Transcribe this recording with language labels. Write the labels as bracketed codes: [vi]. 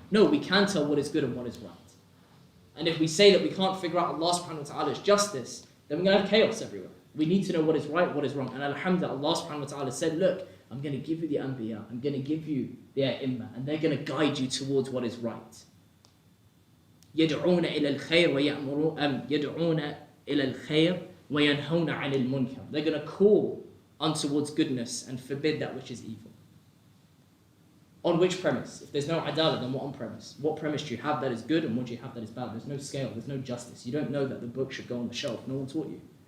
[en] No, we can tell what is good and what is right. And if we say that we can't figure out Allah subhanahu wa ta'ala's justice, then we're going to have chaos everywhere. We need to know what is right, what is wrong. And alhamdulillah, Allah subhanahu wa ta'ala said, look, I'm going to give you the Anbiya, I'm going to give you the Ai-Imma, and they're going to guide you towards what is right. [ar] يدعون إلى الخير يدعون إلى الخير وينهون عن المنكر. [en] They're going to call on towards goodness and forbid that which is evil. On which premise? If there's no adala, then what on premise? What premise do you have that is good and what do you have that is bad? There's no scale, there's no justice. You don't know that the book should go on the shelf. No one taught you.